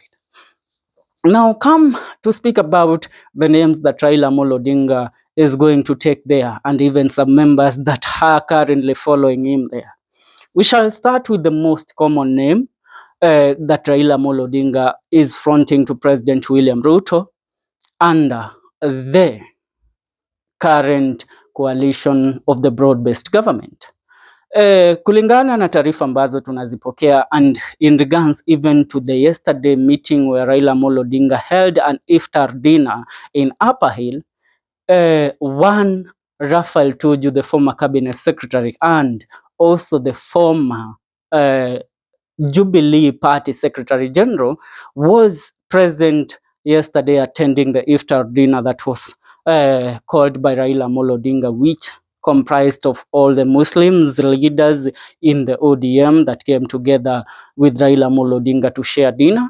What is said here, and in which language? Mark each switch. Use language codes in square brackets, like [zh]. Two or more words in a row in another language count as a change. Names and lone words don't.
[en] Now, come to speak about the names that Raila Amolo Odinga is going to take there, and even some members that are currently following him there. We shall start with the most common name that Raila Amolo Odinga is fronting to President William Ruto under the current coalition of the broad-based government. [sw] Kulingana na taarifa ambazo tunazipokea, [en] and in regards even to the yesterday meeting where Raila Amolo Odinga held an iftar dinner in Upper Hill, one Raphael Tuju, the former cabinet secretary and also the former Jubilee Party Secretary General, was present yesterday attending the iftar dinner that was called by Raila Amolo Odinga, which comprised of all the Muslims leaders in the ODM that came together with Raila Amolo Odinga to share dinner.